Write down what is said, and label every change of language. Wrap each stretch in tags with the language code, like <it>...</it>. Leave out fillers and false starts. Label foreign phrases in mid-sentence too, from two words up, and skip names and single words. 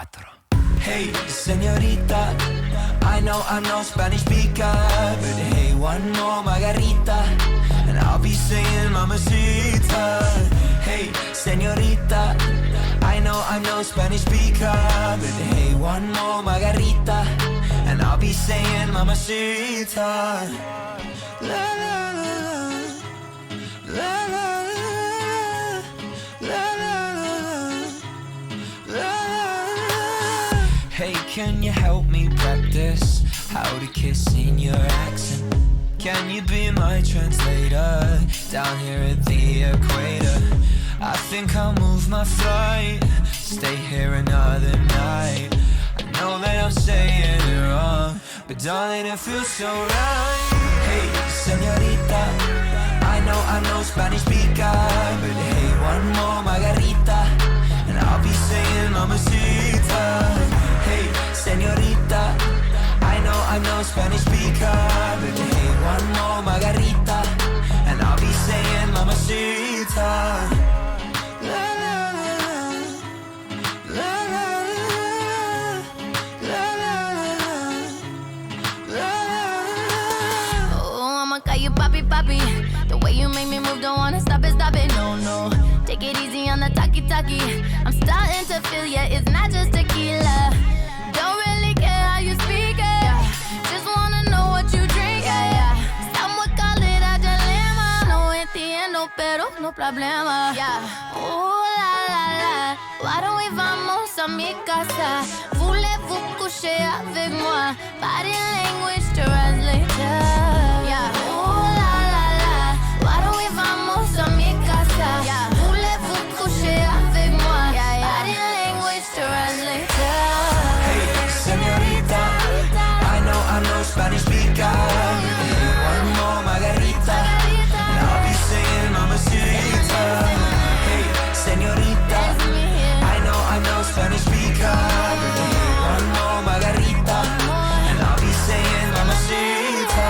<en>Hey, señorita, I know I'm no Spanish speaker, but hey, one more margarita, and I'll be saying mamacita. Hey, señorita, I know I'm no Spanish speaker, but hey, one more margarita, and I'll be saying mamacita. La la la la la la la la. Hey, can you help me practice how to kiss in your accent? Can you be my translator down here at the equator? I think I'll move my flight, stay here another night. I know that I'm saying it wrong, but darling, it feels so right. Hey, señorita, I know I'm no Spanish speaker, but hey, one more margarita, and I'll be saying mamacita. Hey, señorita, I know I'm no Spanish speaker, but hey, one more margarita, and I'll be saying mamacita. La la la la la la la la. Oh, I'ma call you Papi Papi. The way you make me move, don't wanna stop it, no, no. Take it easy on the talkie-talkie. I'm starting to feel ya, it's not just tequila. Don't really care how you speak it, just wanna know what you drink, Some call it a dilemma.</en> <es>No entiendo, pero no problema, Ooh la la la,</es> <en>why don't we</en> <es>vamos a mi casa?</es> <fr>Voulez-vous coucher avec moi?</fr> <en>Body language translator, Ooh la la la, why don't we</en> <es>vamos a mi casa?</es> <fr>Voulez-vous coucher avec moi?</fr> <en>Body language translator. Hey, señorita, I know I'm no Spanish speaker, but hey, one more margarita, and I'll be saying mamacita. Hey, señorita, I know I'm no Spanish speaker, but hey, one more margarita, and I'll be saying mamacita.</en>